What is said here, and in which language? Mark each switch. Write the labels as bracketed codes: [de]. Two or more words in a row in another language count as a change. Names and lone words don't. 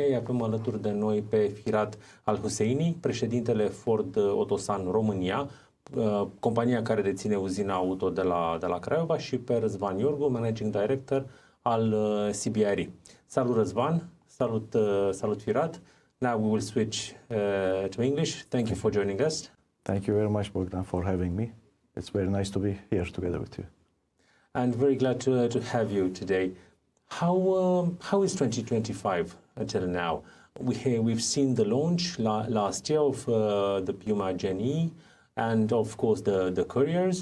[ro] Îi avem alături de noi pe Firat Elhuseyni, președintele Ford Otosan România, compania care deține uzina auto de la Craiova, și pe Răzvan Iorgu, [en] managing director [ro] al CBRE. Salut Răzvan, salut Firat. [en] Now we will switch to English. Thank you for joining us. Thank you very much, Bogdan, for having me. It's very nice to be here together with you. And very glad to have you today. How is 2025 until now? We've seen the launch last year of the Puma Gen E and of course the couriers.